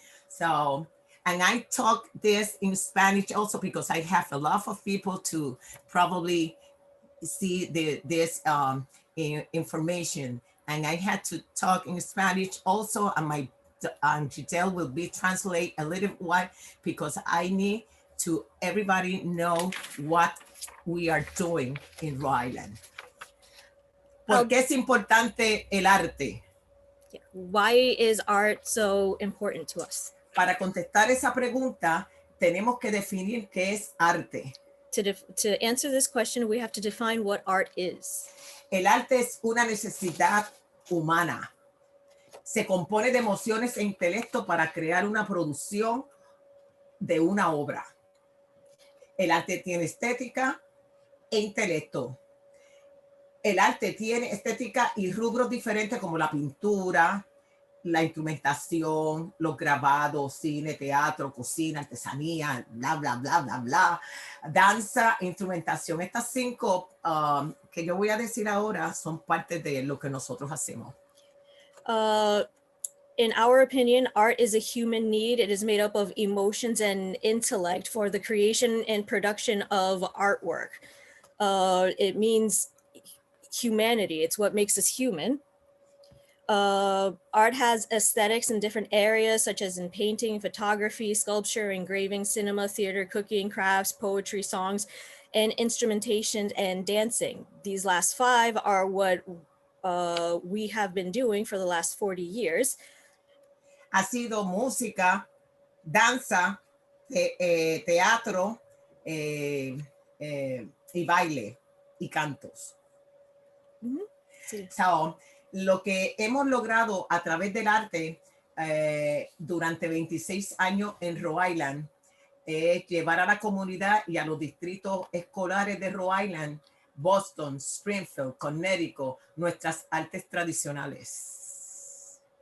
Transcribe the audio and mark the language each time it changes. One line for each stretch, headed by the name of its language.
English: So, and I talk this in Spanish also because I have a lot of people to probably see this information. And I had to talk in Spanish also, and Giselle will be translate a little while because I need to everybody know what we are doing in Rhode Island.
Spanish: ¿Por qué es importante el arte?
English: Why is art so important to us?
Spanish: Para contestar esa pregunta, tenemos que definir qué es arte.
English: To answer this question, we have to define what art is.
Spanish: El arte es una necesidad humana. Se compone de emociones e intelecto para crear una producción de una obra. El arte tiene estética e intelecto. El arte tiene estética y rubros diferentes como la pintura, la instrumentación, los grabados, cine, teatro, cocina, artesanía, bla, bla, bla, bla, bla, danza, instrumentación. Estas 5 que yo voy a decir ahora son parte de lo que nosotros hacemos.
English: In our opinion, art is a human need. It is made up of emotions and intellect for the creation and production of artwork. It means humanity. It's what makes us human. Art has aesthetics in different areas, such as in painting, photography, sculpture, engraving, cinema, theater, cooking, crafts, poetry, songs, and instrumentation and dancing. These last 5 are what we have been doing for the last 40 years.
Spanish: Ha sido música, danza, teatro y baile y cantos. Sí. So, lo que hemos logrado a través del arte durante 26 años en Rhode Island es llevar a la comunidad y a los distritos escolares de Rhode Island, Boston, Springfield, Connecticut, nuestras artes tradicionales.